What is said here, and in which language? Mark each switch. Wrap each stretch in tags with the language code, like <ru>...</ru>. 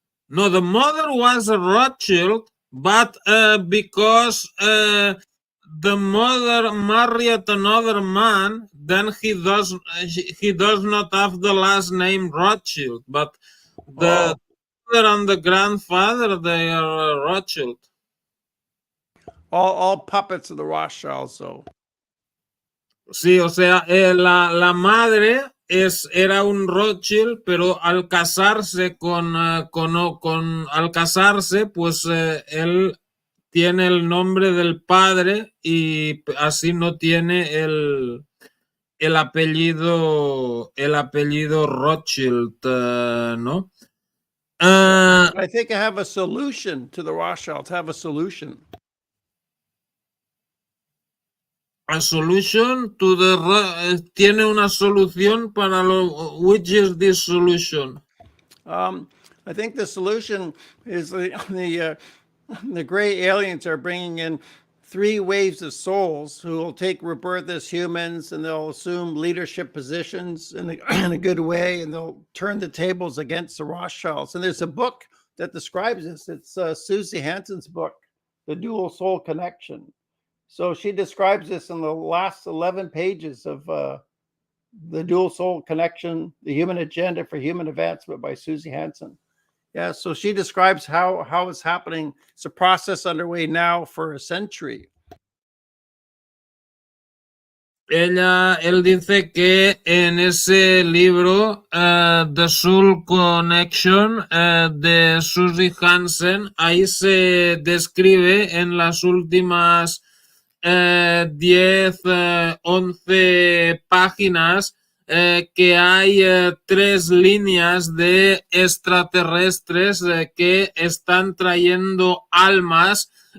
<en>No, the mother was a Rothschild, but because the mother married another man, then he does not have the last name Rothschild, but the mother and the grandfather, they are Rothschild. All puppets of the Rothschilds, so.</en> <es>Sí, o sea, la madre era un Rothschild, pero al casarse al casarse, pues él tiene el nombre del padre y así no tiene el apellido Rothschild, ¿no?</es> <en>I think I have a solution to the Rothschilds. Have a solution. A solution to the</en> <es>tiene una solución para lo.</es> <en>Which is this solution? I think the solution is the gray aliens are bringing in 3 waves of souls who will take rebirth as humans, and they'll assume leadership positions in a good way, and they'll turn the tables against the Rothschilds. And there's a book that describes this. It's Susie Hansen's book, The Dual Soul Connection. So she describes this in the last 11 pages of The Dual Soul Connection, The Human Agenda for Human Advancement by Susie Hansen. Yeah, so she describes how it's happening. It's a process underway now for a century.</en> <es>Él dice que en ese libro, The Soul Connection, de Susie Hansen, ahí se describe en las últimas 10, 11 páginas que hay 3 líneas de extraterrestres que están trayendo almas</es>